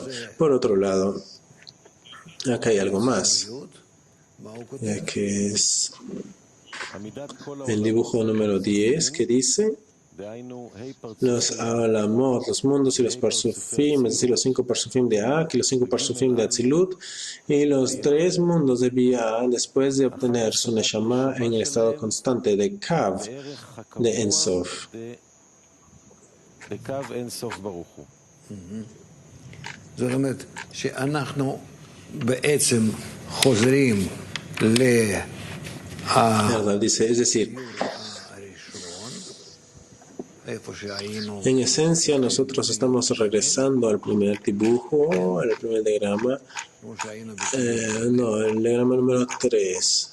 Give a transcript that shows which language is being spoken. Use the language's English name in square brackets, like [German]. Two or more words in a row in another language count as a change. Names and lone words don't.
[Spanish] Por otro lado, acá hay algo más, que es el dibujo número 10, que dice los alamot, los mundos y los parsufim, es decir, los 5 parsufim de Ak y los 5 parsufim de Atzilut y los 3 mundos de Bia después de obtener su Neshama en el estado constante de Kav de Ensof. [Hebrew] זאת אומרת שאנחנו בעצם חוזרים [Spanish] Dice, es decir, en esencia nosotros estamos regresando al primer dibujo, al primer diagrama, el diagrama número 3.